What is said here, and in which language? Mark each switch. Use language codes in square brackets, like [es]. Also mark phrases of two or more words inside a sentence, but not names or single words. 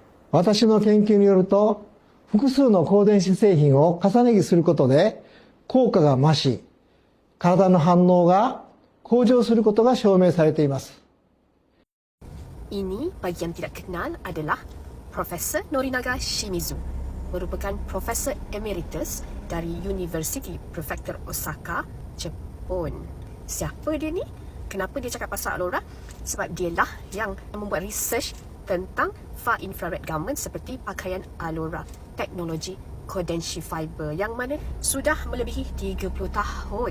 [ja] 私の研究によると、複数の光電子製品を重ね着することで効果が増し、体の反応が向上することが証明されています。 [ms] Ini bagi yang tidak kenal adalah Profesor Norinaga Shimizu, merupakan Profesor Emeritus dari University Prefecture Osaka, Jepun. Siapa dia ni? Kenapa dia cakap pasal Alora? Sebab dialah yang membuat research tentang [en] far infrared garment [ms] seperti pakaian Alora, teknologi Kodenshi Fiber yang mana sudah melebihi 30 tahun.